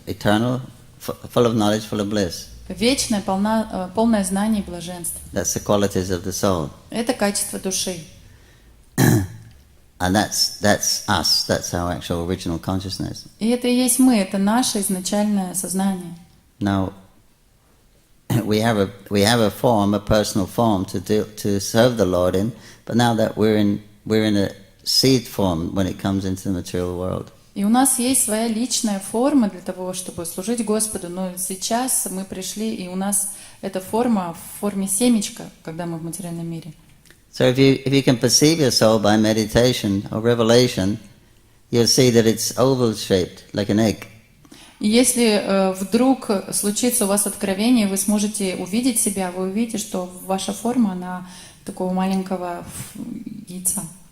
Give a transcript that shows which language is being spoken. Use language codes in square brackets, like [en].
[en] eternal, full of knowledge, full of bliss. [ru] вечное, полное знание и блаженство. [en] That's the qualities of the soul. [ru] Это качество души. [en] And that's us, that's our actual original consciousness. [ru] И это и есть мы, это наше изначальное сознание. [en] Now, we have a form, a personal form to serve the Lord in, but now that we're in a seed form when it comes into the material world. [ru] И у нас есть своя личная форма для того, чтобы служить Господу, но сейчас мы пришли, и у нас эта форма в форме семечка, когда мы в материальном мире. [en] So if you can perceive your soul by meditation or revelation, you'll see that it's oval-shaped, like an egg. [ru] И если вдруг случится у вас откровение, вы сможете увидеть себя, вы увидите, что ваша форма, она такого маленького яйца.